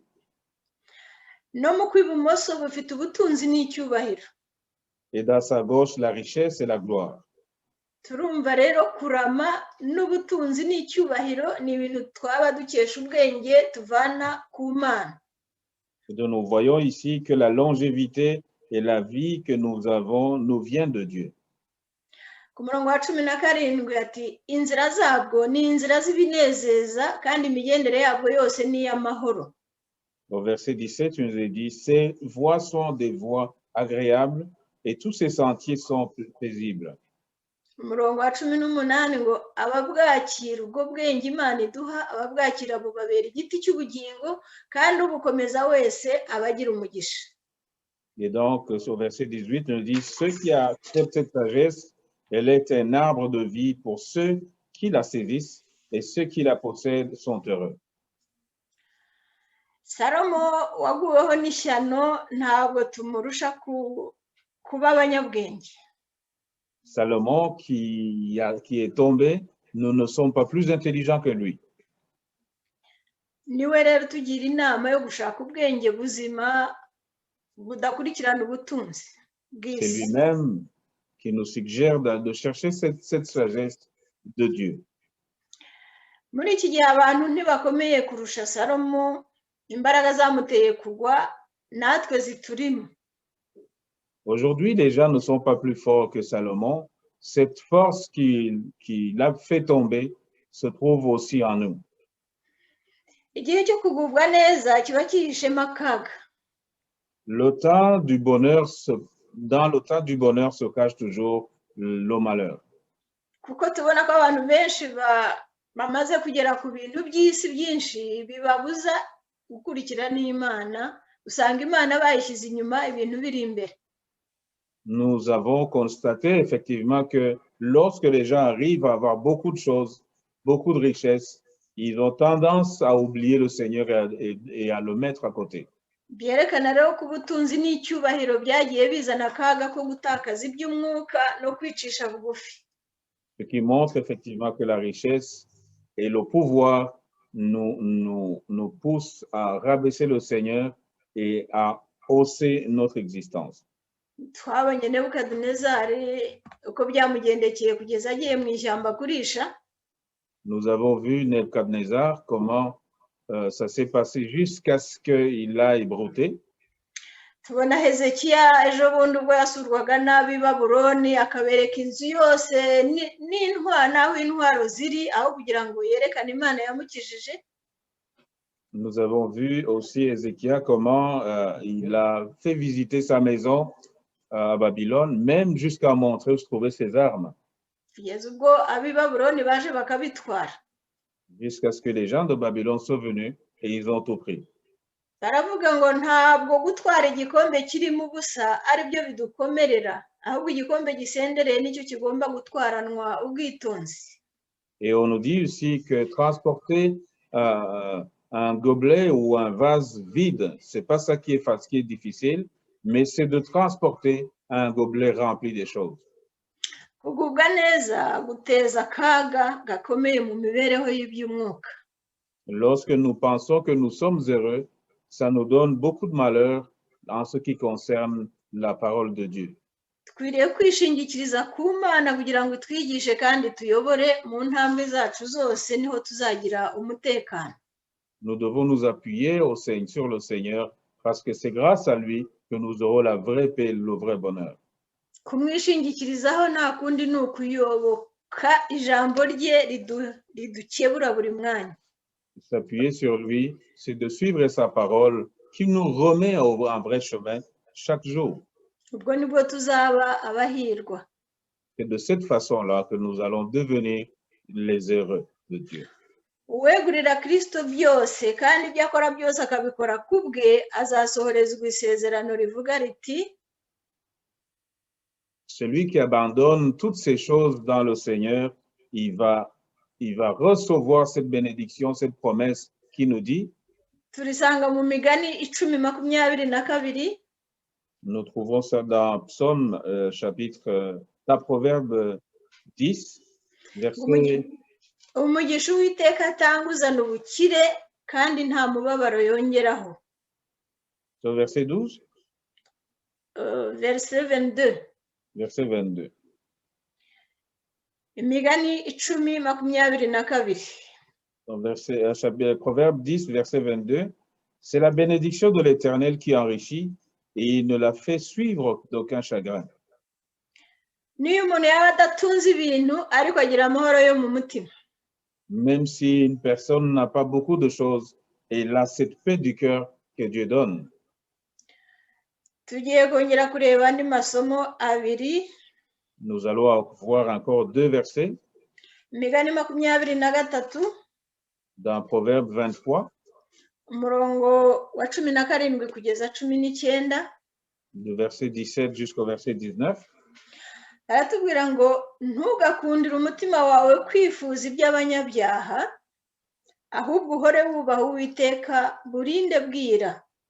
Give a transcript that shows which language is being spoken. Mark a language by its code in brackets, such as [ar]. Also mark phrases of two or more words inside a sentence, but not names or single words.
[rw] No mu kw'ibumoso bufite ubutunzi n'icyubahiro. [fr] Et dans sa gauche, la richesse et la gloire. [rw] Turumva rero kurama n'ubutunzi n'icyubahiro ni ibintu twaba dukesha ubwenge tuvana ku Mana. [fr] Nous voyons ici que la longévité et la vie que nous avons nous vient de Dieu. [rw] Ku murongo wa 17 ati inzira zabwo ni inzira z'ibinezeza kandi imigendere yabwo yose ni y'amahoro. [fr] Au verset 17, tu nous as dit, ces voies sont des voies agréables et tous ces sentiers sont paisibles. [rw] Umurongo wa 18 ngo ababwakira ubwo bwenge Imana iduha ababwakira bubabera igiti cy'ubugingo kandi ubukomeza wese abagira umugisha. [fr] Et donc, au verset 18, nous dit, ceux qui acceptent cette sagesse, elle est un arbre de vie pour ceux qui la saisissent et ceux qui la possèdent sont heureux. [rw] Salomo waguweho n'ishyano ntabwo tumurusha kuba abanyabwenge. [fr] Salomon qui est tombé, nous ne sommes pas plus intelligents que lui. [rw] Niwe rero tugira inama yo gushaka ubwenge buzima budakurikirana ubutunzi bw'isi. [fr] C'est lui-même qui nous suggère de chercher cette sagesse de Dieu. [rw] Muri iki gihe abantu ntibakomeye kurusha Salomo, imbaraga zamuteye kugwa natwe ziturimo. [fr] Aujourd'hui, les gens ne sont pas plus forts que Salomon. Cette force qui l'a fait tomber se trouve aussi en nous. [rw] Igihe cyo kugubwa neza kiba kihishemo akaga. [fr] Dans le temps du bonheur se cache toujours le malheur. [rw] Kuko tubona ko abantu benshi bamaze kugera ku bintu by'isi byinshi bibabuza gukurikira n'Imana, usanga Imana bayishyize inyuma ibintu biri imbere. [fr] nous avons constaté effectivement que lorsque les gens arrivent à avoir beaucoup de choses, beaucoup de richesses, ils ont tendance à oublier le Seigneur et à le mettre à côté. [rw] byerekana rero ko ubutunzi n'icyubahiro byagiye bizana akaga ko gutakaza iby'umwuka no kwicisha bugufi. [fr] Ce qui montre effectivement que la richesse et le pouvoir nous poussent à rabaisser le Seigneur et à hausser notre existence. [rw] Twabonye Nebukadinezari uko byamugendekeye kugeza agiye mu ishyamba kurisha. [fr] Nous avons vu Nebuchadnezzar, comment ça s'est passé jusqu'à ce qu'il aille brouter. [rw] Tubona Hezekiya ejo bundi ubwo yasurwaga n'ab'i Babuloni akabereka inzu yose n'aho intwaro ziri aho kugira ngo yerekane Imana yamukijije. [fr] Nous avons vu aussi Ézéchias comment il a fait visiter sa maison à Babylone, même jusqu'à montrer où se trouvaient ses armes. [rw] Kugeza ubwo ab'i Babuloni baje bakabitwara. [fr] Jusqu'à ce que les gens de Babylone soient venus et ils ont tout pris. [rw] Baravuga ngo ntabwo gutwara igikombe kirimo ubusa ari byo bidukomerera, ahubwo igikombe gisendereye nicyo kigomba gutwaranwa ubwitonzi. [fr] Et on nous dit aussi que transporter un gobelet ou un vase vide, c'est pas ça qui est difficile, mais c'est de transporter un gobelet rempli des choses. [rw] Kugubwa neza guteza akaga gakomeye mu mibereho y'iby'umwuka. [fr] Lorsque nous pensons que nous sommes heureux, ça nous donne beaucoup de malheur en ce qui concerne la parole de Dieu. [rw] Twiriye kwishingikiriza ku Mana kugira ngo twigishe kandi tuyobore mu ntambwe zacu zose niho tuzagira umutekano. [fr] Nous devons nous appuyer sur le Seigneur parce que c'est grâce à lui que nous aurons la vraie paix, le vrai bonheur. [rw] Kumwishingikirizaho nta kundi ni ukuyoboka ijambo rye ridukebura buri mwanya. [fr] S'appuyer sur lui, c'est de suivre sa parole qui nous remet en vrai chemin chaque jour. [rw] Ubwo nibwo tuzaba abahirwa. [fr] C'est de cette façon-là que nous allons devenir les heureux de Dieu. [rw] Uwegurira Kristo byose kandi ibyo akora byose akabikora kubwe azasohorezwa isezerano rivuga riti [fr] celui qui abandonne toutes ces choses dans le Seigneur, il va recevoir cette bénédiction, cette promesse qui nous dit, [rw] turisanga mu Migani 10:22. [fr] Nous trouvons ça dans Psaume dans Proverbe 10, verset. [rw] Umugisha Uwiteka atanga uzana ubukire kandi nta mubabaro yongeraho. [fr] So, verset 12? Verset 22. Verset 22. [rw] Imigani 10:22. [fr] Proverbe 10, verset 22. C'est la bénédiction de l'Éternel qui enrichit et il ne la fait suivre d'aucun chagrin. [rw] Niyo umuntu yaba adatunze ibintu ariko agira amahoro yo mu mutima. [fr] Même si une personne n'a pas beaucoup de choses, elle a cette paix du cœur que Dieu donne. [rw] Tugiye kongera kureba andi masomo abiri. [fr] Nous allons voir encore 2 versets. [rw] Imigani 23. [fr] Dans Proverbe 23. [rw] Umurongo wa 17 kugeza 19. [fr] Du verset 17 jusqu'au verset 19. [rw] Aratubwira ngo ntugakundire umutima wawe kwifuza iby'abanyabyaha, ahubwo uhore wubaha Uwiteka burinde bwira.